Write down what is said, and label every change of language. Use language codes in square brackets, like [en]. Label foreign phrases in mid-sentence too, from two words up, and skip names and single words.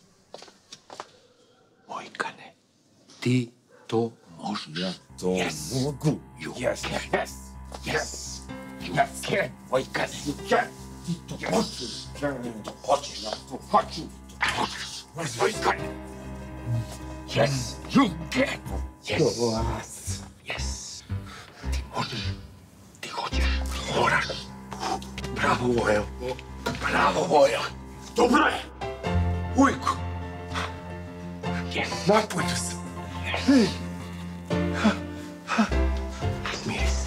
[sr] Vojkane, ti to možeš. Ja to mogu. [en] Yes. Vojkane. [sr] Ti to možeš. Ti to hoćeš. To hoću. Možeš. Vojkane. [en] Yes. You can. Yes. Yes. [sr] Ti možeš. Ti hoćeš. Moraš. Bravo, Vojo. Bravo, Vojo. Dobro je. Ujko. Yes. Napolju sam. Smiri se.